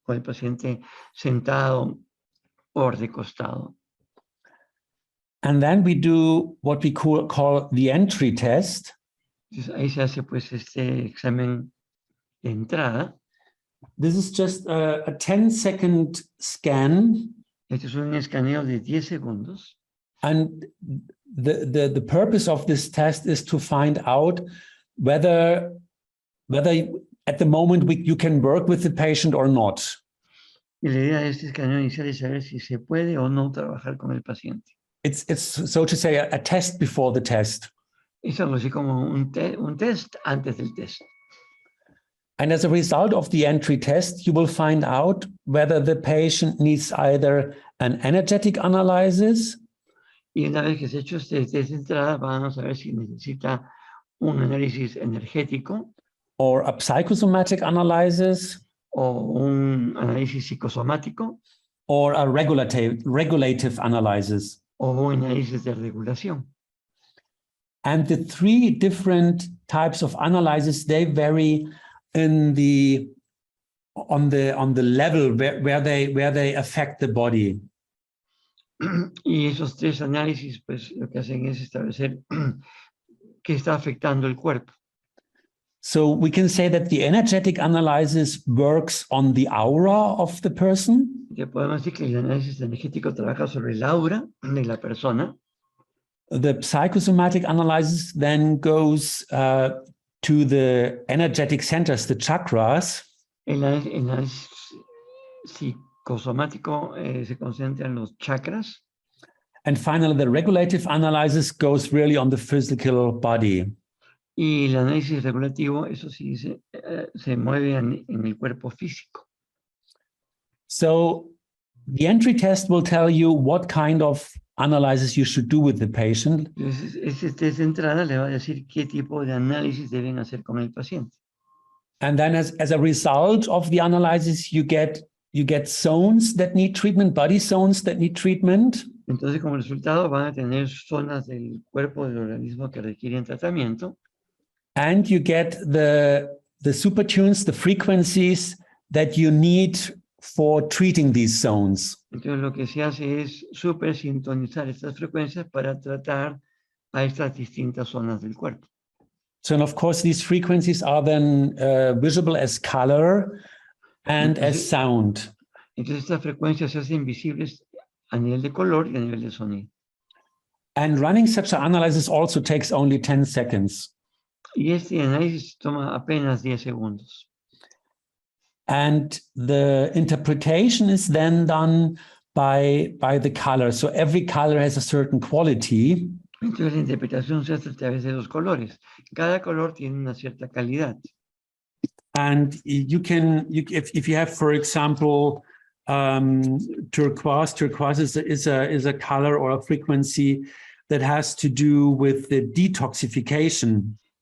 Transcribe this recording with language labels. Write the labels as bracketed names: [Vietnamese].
[Spanish] Con el paciente sentado o recostado. [English] And then we do what we call the entry test. [Spanish] Entonces, ahí se hace pues este examen de entrada. [English] This is just a 10-second scan. [Spanish] Este es un escaneo de 10 segundos. [English] And the purpose of this test is to find out whether at the moment you can work with the patient or not. [Spanish] Y la idea de este escaneo inicial es saber si se puede o no trabajar con el paciente. [English] It's so to say a test before the test. [Spanish] Es algo así como un test antes del test. [English] And as a result of the entry test, you will find out whether the patient needs either an energetic analysis. [Spanish] Y una vez que se ha hecho este test de entrada, vamos a ver si necesita un análisis energético. [English] Or a psychosomatic analysis. [Spanish] O un análisis psicosomático. [English] Or a regulative analysis. [Spanish] O un análisis de regulación. [English] And the three different types of analysis, they vary on the level where they affect the body. [Spanish] Y esos tres análisis, pues lo que hacen es establecer qué está afectando el cuerpo. [English] So we can say that the energetic analysis works on the aura of the person. [Spanish] Ya podemos decir que el análisis energético trabaja sobre el aura de la persona. [English] The psychosomatic analysis then goes to the energetic centers, the chakras. [Spanish] El análisis psicosomático se concentra en los chakras. [English] And finally, the regulative analysis goes really on the physical body. [Spanish] Y el análisis regulativo, eso sí, se mueve en el cuerpo físico. [English] So the entry test will tell you what kind of analysis you should do with the patient. [Spanish] Entonces, ese test de entrada le va a decir qué tipo de análisis deben hacer con el paciente. [English] And then as a result of the analysis, you get you get zones that need treatment, body zones that need treatment. [Spanish] Entonces, como resultado, van a tener zonas del cuerpo del organismo que requieren tratamiento. [English] And you get the supertunes, the frequencies that you need for treating these zones. [Spanish] Entonces, lo que se hace es super sintonizar estas frecuencias para tratar a estas distintas zonas del cuerpo. [English] So, and of course, these frequencies are then visible as color and as sound. [Spanish] Entonces, estas frecuencias se hacen visibles a nivel de color y a nivel de sonido. [English] And running such an analysis also takes only 10 seconds. [Spanish] Y este análisis toma apenas 10 segundos. [English] And the interpretation is then done by the color. So every color has a certain quality. [Spanish] Entonces la interpretación se hace a través de los colores. Cada color tiene una cierta calidad. [English] And if you have, for example, turquoise is a color or a frequency that has to do with the detoxification.